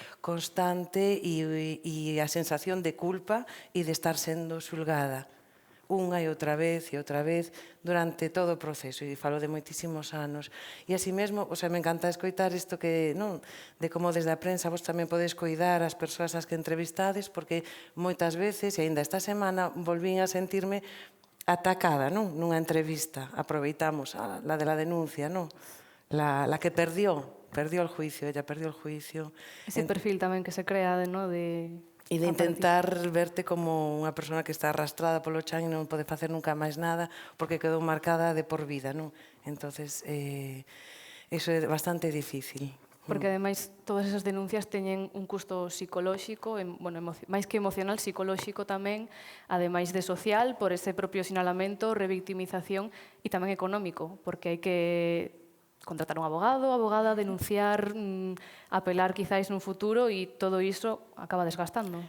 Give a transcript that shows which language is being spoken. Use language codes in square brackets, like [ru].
[gl] constante e a sensación de culpa e de estar sendo xulgada unha e outra vez durante todo o proceso, e falo de moitísimos anos. E así mesmo, me encanta escoitar isto que, de como desde a prensa vos tamén podes coidar as persoas ás que entrevistades, porque moitas veces, e aínda esta semana, volvín a sentirme atacada nunha entrevista. [es] Aproveitamos la de la denuncia, la que perdió el juicio, ella perdió el juicio. [gl] Ese perfil tamén que se crea, E de intentar verte como unha persona que está arrastrada polo chan e non pode facer nunca máis nada porque quedou marcada de por vida, non? Entonces, iso é bastante difícil. Porque, ademais, todas esas denuncias teñen un custo psicolóxico, máis que emocional, psicolóxico tamén, ademais de social, por ese propio sinalamento, revictimización e tamén económico, porque hai que contratar un abogado, abogada, denunciar, apelar quizáis nun futuro e todo iso acaba desgastando.